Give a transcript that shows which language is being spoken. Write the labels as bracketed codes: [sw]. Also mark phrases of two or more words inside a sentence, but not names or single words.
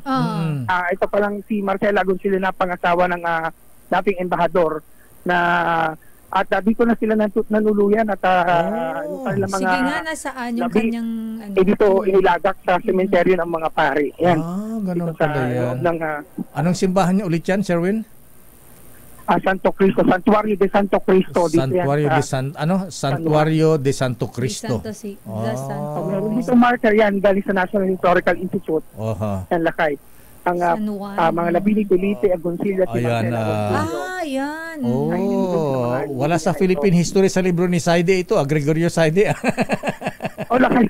[tl] Ito palang si Marcela Agoncillo na pangasawa ng dating embahador na at dito na sila nanuluyan at yung kanilang mga Sige nga, nasaan yung labi, kanyang dito inilagak sa sementeryo ng mga pari. Yan. Ganun Dito sa pala yan. loob ng Anong simbahan niyo ulit yan, Sherwin? Santo Cristo, Santuario de Santo Cristo. Santuario de Santuario de Santo Cristo. Meron dito marker yan galing sa National Historical Institute. Yan lakay. Ang mga Labini, Pilite, Agoncillo, Ayan. Yan. Wala sa [en] Philippine history [tl] sa libro ni Saide ito, Gregorio Saide. Lakay.